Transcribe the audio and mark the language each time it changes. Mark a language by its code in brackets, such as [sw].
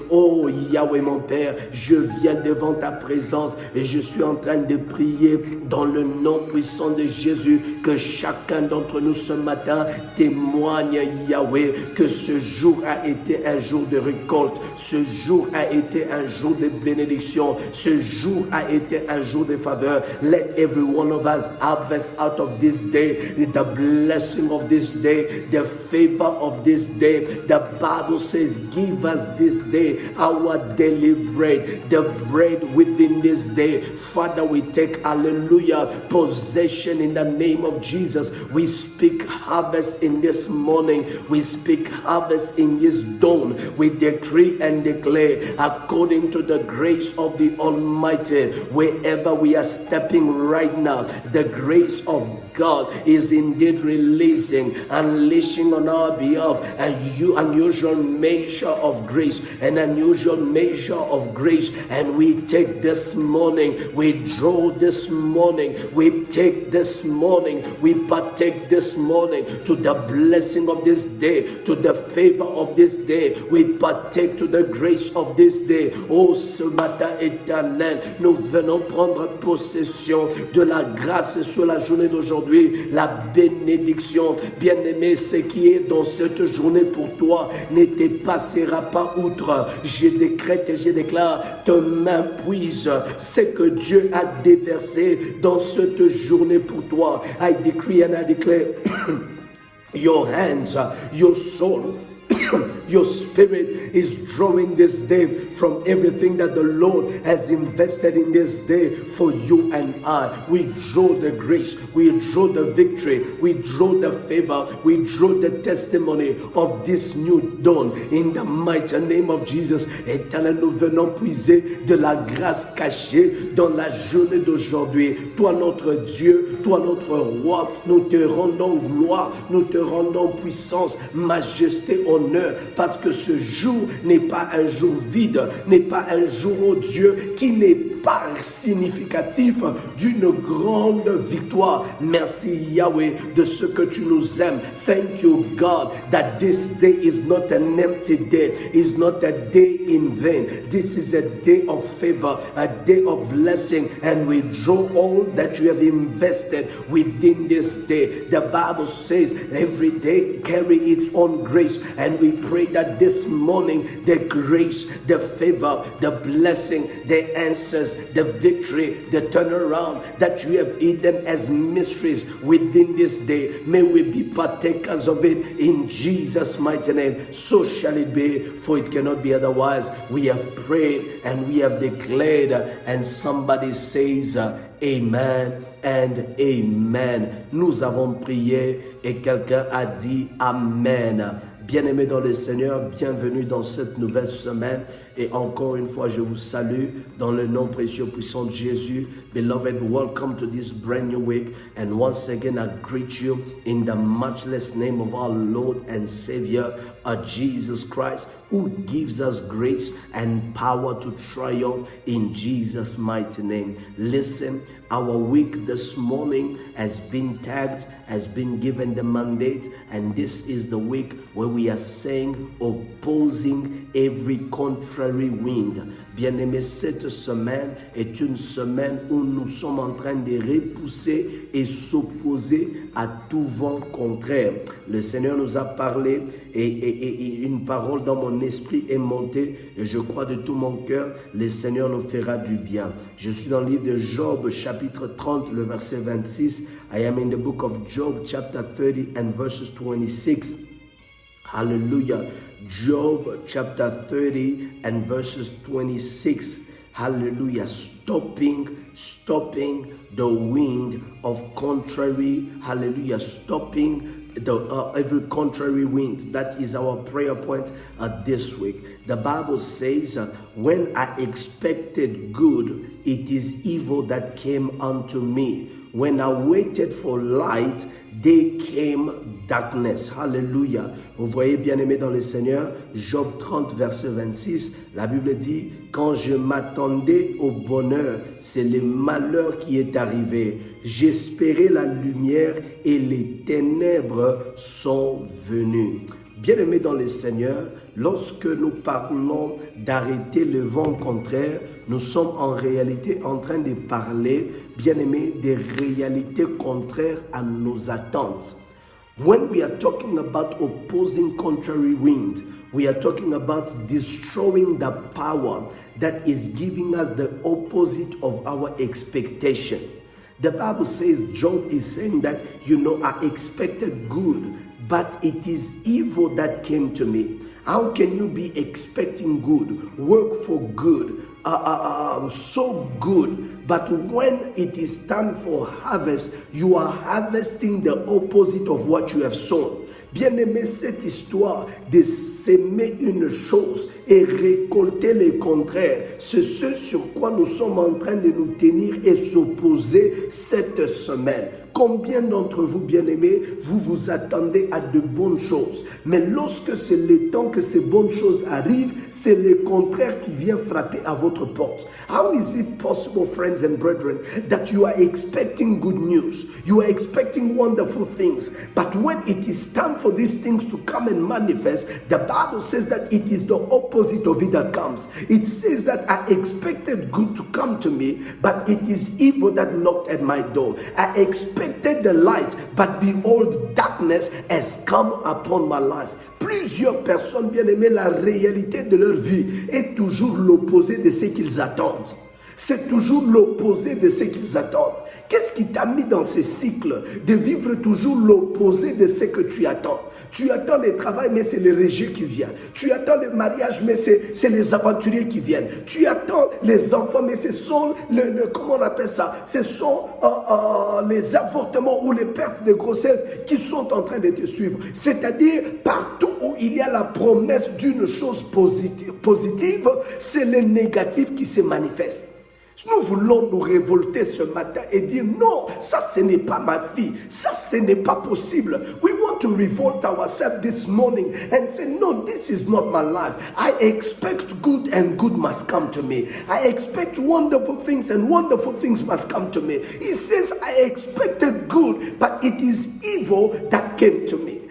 [fr] Oh Yahweh mon Père, je viens devant ta présence et je suis en train de prier dans le nom puissant de Jésus, que chacun d'entre nous ce matin témoigne, Yahweh, que ce jour a été un jour de récolte, ce jour a été un jour de bénédiction, ce jour a été un jour de faveur. [en] Let every one of us harvest out of this day the blessing of this day, the favor of this day. The Bible says, give us this day our daily bread, the bread within this day. Father, we take, hallelujah, possession in the name of Jesus. We speak harvest in this morning. We speak harvest in this dawn. We decree and declare, according to the grace of the Almighty, wherever we are stepping right now, the grace of God is indeed unleashing on our behalf an unusual measure of grace, an unusual measure of grace. And we take this morning, we draw this morning, we take this morning, we partake this morning to the blessing of this day, to the favor of this day. We partake to the grace of this day. [fr] Oh, ce matin éternel, nous venons prendre possession de la grâce sur la journée d'aujourd'hui. La bénédiction, bien-aimé, ce qui est dans cette journée pour toi ne te passera pas outre. Je décrète et je déclare, tes mains puisent ce que Dieu a déversé dans cette journée pour toi. [en] I decree and I declare, your hands, your soul, your spirit is drawing this day from everything that the Lord has invested in this day for you and I. We draw the grace, we draw the victory, we draw the favor, we draw the testimony of this new dawn in the mighty name of Jesus. [fr] Éternel, nous venons puiser de la grâce cachée dans la journée d'aujourd'hui. Toi notre Dieu, toi notre roi, nous te rendons gloire, nous te rendons puissance, majesté, honneur, parce que ce jour n'est pas un jour vide, n'est pas un jour, oh Dieu, qui n'est pas significatif d'une grande victoire. Merci Yahweh de ce que tu nous aimes. [en] Thank you God that this day is not an empty day, is not a day in vain. This is a day of favor, a day of blessing, and we draw all that you have invested within this day. The Bible says every day carry its own grace, and we pray that this morning the grace, the favor, the blessing, the answers, the victory, the turnaround that you have hidden as mysteries within this day, may we be partakers of it in Jesus' mighty name. So shall it be, for it cannot be otherwise. We have prayed and we have declared, and somebody says amen and amen. [fr] Nous avons prié et quelqu'un a dit amen. Bien-aimés dans le Seigneur, bienvenue dans cette nouvelle semaine. Et encore une fois, je vous salue dans le nom précieux puissant de Jésus. [en] Beloved, welcome to this brand new week. And once again, I greet you in the matchless name of our Lord and Savior, Jesus Christ, who gives us grace and power to triumph in Jesus' mighty name. Listen, our week this morning has been tagged, has been given the mandate, and this is the week where we are saying, opposing every contrary wind. [fr] Bien-aimé, cette semaine est une semaine où nous sommes en train de repousser et s'opposer à tout vent contraire. Le Seigneur nous a parlé et une parole dans mon esprit est montée et je crois de tout mon cœur, le Seigneur nous fera du bien. Je suis dans le livre de Job, chapitre 30, le verset 26. [en] I am in the book of Job, chapter 30 and verses 26. Hallelujah. Job chapter 30 and verses 26. Hallelujah. Stopping the wind of contrary. Hallelujah. Stopping every contrary wind. That is our prayer point this week. The Bible says, when I expected good, it is evil that came unto me. When I waited for light, They came darkness. Hallelujah. [fr] Vous voyez, bien-aimés dans le Seigneur, Job 30, verset 26, la Bible dit, quand je m'attendais au bonheur, c'est le malheur qui est arrivé. J'espérais la lumière et les ténèbres sont venues. Bien-aimés dans le Seigneur, lorsque nous parlons d'arrêter le vent contraire, nous sommes en réalité en train de parler, bien-aimés, des réalités contraires à nos attentes. [en] When we are talking about opposing contrary wind, we are talking about destroying the power that is giving us the opposite of our expectation. The Bible says, Job is saying that, I expected good, but it is evil that came to me. How can you be expecting good, work for good, so good, but when it is time for harvest, you are harvesting the opposite of what you have sown? [fr] Bien-aimé, cette histoire de s'aimer une chose et récolter le contraire, c'est ce sur quoi nous sommes en train de nous tenir et s'opposer cette semaine. Combien d'entre vous, bien-aimés, vous vous attendez à de bonnes choses, mais lorsque c'est le temps que ces bonnes choses arrivent, c'est le contraire qui vient frapper à votre porte. [en] How is it possible, friends and brethren, that you are expecting good news, you are expecting wonderful things, but when it is time for these things to come and manifest, the Bible says that it is the opposite of it that comes. It says that I expected good to come to me, but it is evil that knocked at my door. I expected the light, but behold, darkness has come upon my life. [fr] Plusieurs personnes, bien-aimées, la réalité de leur vie est toujours l'opposé de ce qu'ils attendent. C'est toujours l'opposé de ce qu'ils attendent. Qu'est-ce qui t'a mis dans ce cycle de vivre toujours l'opposé de ce que tu attends? Tu attends le travail, mais c'est le rejet qui vient. Tu attends le mariage, mais c'est les aventuriers qui viennent. Tu attends les enfants, mais ce sont, comment on appelle ça? Ce sont les avortements ou les pertes de grossesse qui sont en train de te suivre. C'est-à-dire, partout où il y a la promesse d'une chose positive, c'est le négatif qui se manifeste. Nous voulons nous révolter ce matin et dire non, ça ce n'est pas ma vie, ça ce n'est pas possible. [en] We want to revolt ourselves this morning and say no, this is not my life. I expect good and good must come to me. I expect wonderful things and wonderful things must come to me. He says I expected good, but it is evil that came to me.